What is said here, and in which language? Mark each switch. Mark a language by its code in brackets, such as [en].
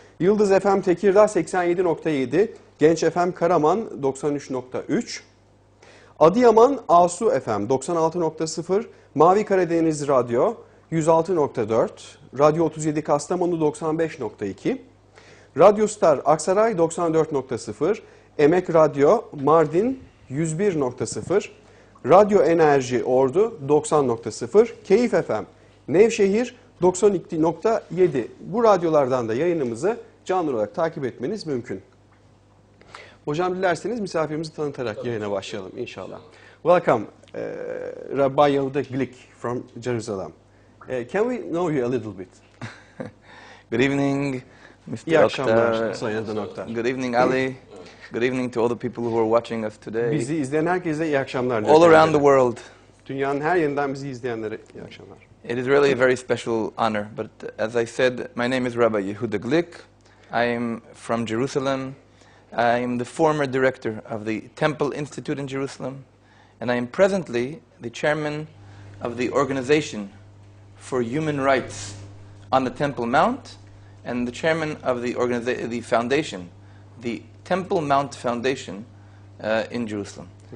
[tr] Yıldız FM Tekirdağ 87.7, Genç FM Karaman 93.3, Adıyaman Asu FM 96.0, Mavi Karadeniz Radyo 106.4, Radyo 37 Kastamonu 95.2, Radyo Star Aksaray 94.0, Emek Radyo Mardin 101.0, Radyo Enerji Ordu 90.0, Keyif FM Nevşehir 92.7. Bu radyolardan da yayınımızı canlı olarak takip etmeniz mümkün. Hocam dilerseniz misafirimizi tanıtarak yayına başlayalım inşallah. [en] Welcome, Rabbi Yehuda Glıck from Jerusalem. Can we know you a little bit? Good evening, Mr. [tr] İyi akşamlar [en] Oktar. [tr] Sayın Adnan Oktar. [en] Good evening, Ali. Good evening to all the people who are watching us today. [tr] Bizi izleyen herkese iyi akşamlar. [en] All around the world. [tr] Dünyanın her yerinden bizi izleyenlere iyi akşamlar. [en] It is really a very special honor, but as I said, my name is Rabbi Yehuda Glıck. I am from Jerusalem. I am the former director of the Temple Institute in Jerusalem, and I am presently the chairman of the Organization for Human Rights on the Temple Mount, and the chairman of the foundation, the Temple Mount Foundation in Jerusalem.